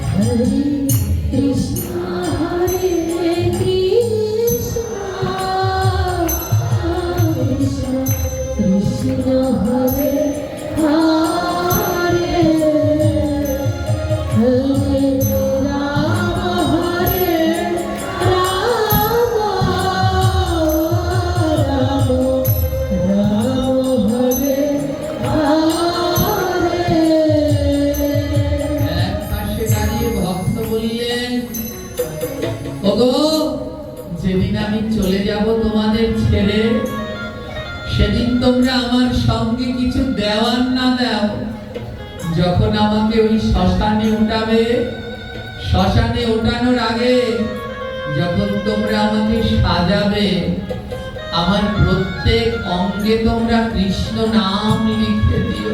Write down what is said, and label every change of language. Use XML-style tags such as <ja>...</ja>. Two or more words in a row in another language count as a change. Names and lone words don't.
<sa>হরে কৃষ্ণ হরে কৃষ্ণ কৃষ্ণ কৃষ্ণ হরে হরে হরে রাম হরে রাম রাম রাম হরে হরে।</sa> <bn>এক পাশে দাঁড়িয়ে ভক্ত বললেন, ওগো, যেদিন আমি চলে যাব তোমাদের ছেড়ে, সেদিন তোমরা আমার সঙ্গে কিছু দেওয়ার না দাও। যখন আমাকে ওই শ্মশানে উঠাবে, শ্মশানে ওঠানোর আগে যখন তোমরা আমাকে সাজাবে, আমার প্রত্যেক অঙ্গে তোমরা কৃষ্ণ নাম লিখে দিও।</bn>